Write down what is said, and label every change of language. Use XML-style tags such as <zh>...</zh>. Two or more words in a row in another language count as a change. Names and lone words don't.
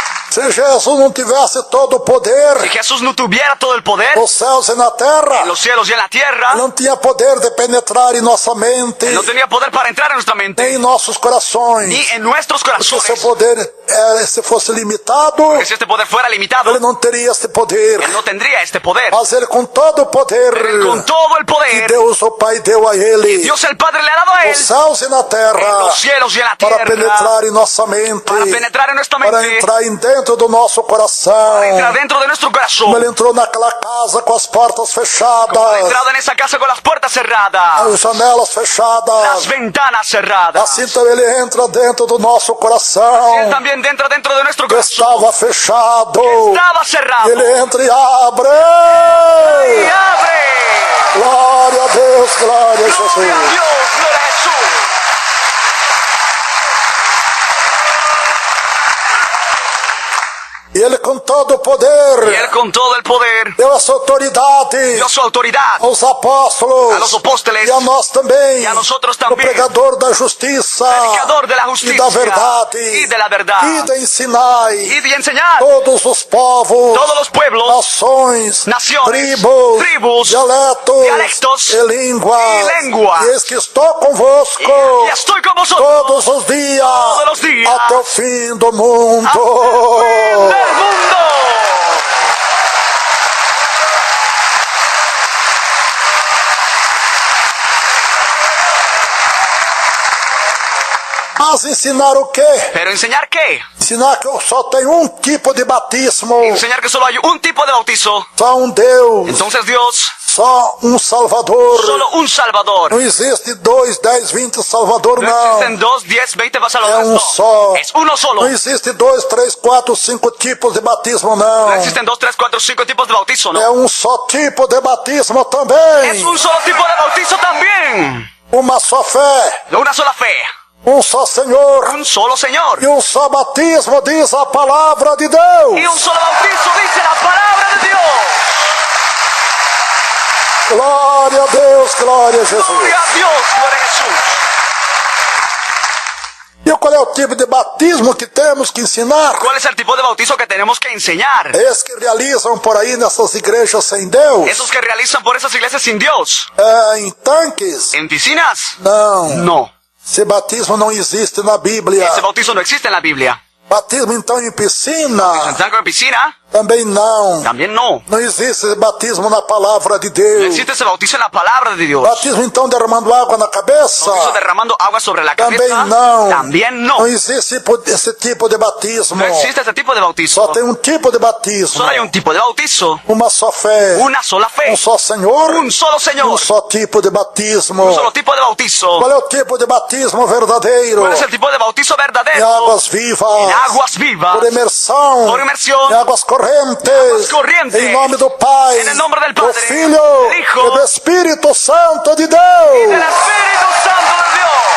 <pt>Se Jesus não tivesse todo o</pt> <es>Si poder Jesús no tuviera todo el poder</es> <pt>nos céus e na terra,</pt> <es>en los cielos y en la tierra,</es> <pt>não tinha poder de penetrar em nossa mente,</pt> <es>Él no tenía poder para entrar en nuestra</es> <pt>nem mente, em nossos corações.</pt> <es>ni en nuestros</es> <pt>Porque se o</pt> <es>corazones.</es> <pt>poder se fosse limitado,</pt> <es>Que si este poder fuera limitado,</es> <pt>ele não teria este poder.</pt> <es>Él no tendría este poder.</es> <pt>Mas ele, com todo o poder</pt> <es>Él con todo el</es> <pt>que</pt> <es>poder,</es> <pt>Deus o Pai deu a ele,</pt> <es>Dios el Padre le ha dado a Él,</es> <pt>nos céus e na</pt> <es>en</es> <pt>terra,</pt> <es>los cielos y en la</es> <pt>para</pt> <es>tierra,</es> <pt>penetrar em nossa mente,</pt> <es>para penetrar en nuestra</es> <pt>para</pt> <es>mente,</es> <pt>entrar em dentro do nosso coração.</pt> <es>entrar dentro de nuestro</es> <pt>Como</pt> <es>corazón.</es> <pt>ele entrou naquela casa com as portas</pt> <es>Ha</es> <pt>fechadas,</pt> <es>entrado en esa casa con las puertas cerradas,</es> <pt>as janelas</pt> <es>las</es> <pt>fechadas,</pt> <es>ventanas cerradas.</es> <pt>assim também ele entra dentro do nosso</pt> <es>Él</es> <pt>coração,</pt> <es>también entra dentro de nuestro</es> <pt>que</pt> <es>corazón.</es> <pt>estava fechado.</pt> <es>Estaba cerrado.</es> <pt>Ele entra e abre.</pt> <es>Y abre.</es> <pt>Glória a Deus, glória a</pt> <es>Gloria a</es> <pt>Jesus.</pt> <es>Dios, gloria a Jesús.</es> <pt>E ele, com todo o</pt> <es>Y</es> <pt>poder,</pt> <es>Él con todo el poder</es> <pt>deu essa autoridade</pt> <es>dio su autoridad</es> <pt>aos apóstolos</pt> <es>a los apóstoles</es> <pt>e a nós também,</pt> <es>y a nosotros</es> <pt>o</pt> <es>también,</es> <pt>pregador da justiça</pt> <es>predicador de la</es> <pt>e</pt> <es>justicia</es> <pt>da verdade</pt> <es>y de la verdad,</es> <pt>e de ensinar</pt> <es>y de enseñar</es> <pt>todos os povos,</pt> <es>todos los pueblos,</es> <pt>nações,</pt> <es>naciones,</es> <pt>tribos,</pt> <es>dialectos</es> <pt>e línguas.</pt> <es>lenguas.</es> <pt>E eis que estou convosco</pt> <es>y estoy con vosotros</es> <pt>todos os dias até o fim do</pt> <es>hasta</es> <pt>mundo.</pt> <es>el fin del mundo.</es> <pt>Mas ensinar o quê?</pt> <es>Pero enseñar qué?</es> <pt>Ensinar que só tem um tipo de batismo,</pt> <es>Enseñar que solo hay un tipo de bautizo.</es> <pt>só um Deus,</pt> <es>Entonces Dios,</es> <pt>só um Salvador.</pt> <es>solo un Salvador.</es> <pt>Não existe 2, 10, 20 Salvador,</pt> <es>No</es> <pt>não.</pt> <es>existen 2, 10, 20</es> <pt>É</pt> <es>Salvadores.</es> <pt>um</pt> <es>No.</es> <pt>só.</pt> <es>Es uno solo.</es> <pt>Não existe 2, 3, 4, 5 tipos de batismo,</pt> <es>No</es> <pt>não.</pt> <es>existen 2, 3, 4, 5 tipos de bautizo,</es> <pt>É</pt> <es>¿no?</es> <pt>um só tipo de batismo</pt> <es>Es</es> <pt>também.</pt> <es>un solo tipo de bautizo también.</es> <pt>Uma só fé,</pt> <es>Una sola fe.</es> <pt>um só Senhor</pt> <es>Un solo Señor.</es> <pt>e um só batismo, diz a palavra de Deus.</pt> <es>Y un solo bautizo, dice la palabra de Dios.</es> <pt>Glória a Deus, glória a Jesus.</pt> <es>Gloria a Dios, gloria a Jesús.</es> <pt>E qual é o tipo de batismo que temos que ensinar?</pt> <es>¿Cuál es el tipo de bautizo que tenemos que enseñar?</es> <pt>Esses que realizam por aí nessas igrejas sem Deus,</pt> <es>Esos que realizan por esas iglesias sin Dios.</es> <pt>em tanques?</pt> <es>¿En piscinas?</es> <pt>Não.</pt> <es>No.</es> <pt>Esse batismo não existe na Bíblia.</pt> <es>Ese bautizo no existe en la Biblia.</es> <pt>Batismo então em piscina?</pt> <es>¿En tanque en piscina?</es> <pt>Também não.</pt> <es>También no.</es> <pt>Não existe batismo na palavra de</pt> <es>No</es> <pt>Deus.</pt> <es>existe ese bautizo en la palabra de Dios.</es> <pt>Batismo então derramando água na cabeça?</pt> <es>Bautizo derramando agua sobre la</es> <pt>Também</pt> <es>cabeza.</es> <pt>não.</pt> <es>También no.</es> <pt>Não existe esse tipo de batismo.</pt> <es>No existe ese tipo de bautizo.</es> <pt>Só tem um tipo de batismo.</pt> <es>Solo hay un tipo de bautizo.</es> <pt>Uma só fé.</pt> <es>Una sola fe.</es> <pt>Um só Senhor.</pt> <es>Un solo</es> <pt>Um</pt> <es>Señor.</es> <pt>só tipo de batismo.</pt> <es>Un solo tipo de bautizo.</es> <pt>Qual é o tipo de batismo verdadeiro?</pt> <es>¿Cuál es el tipo de bautizo</es> <pt>Em</pt> <es>verdadero?</es> <pt>águas vivas.</pt> <es>En aguas vivas.</es> <pt>Por imersão.</pt> <es>Por inmersión.</es> <pt>Em águas correntes.</pt> <es>corrientes.</es> <pt>Em nome do Pai.</pt> <es>En el nombre del</es> <pt>Do</pt> <es>Padre.</es> <pt>Filho.</pt> <es>Del Hijo.</es> <pt>E do Espírito Santo de</pt> <es>Del</es> <pt>Deus.</pt> <es>Espíritu Santo de Dios.</es>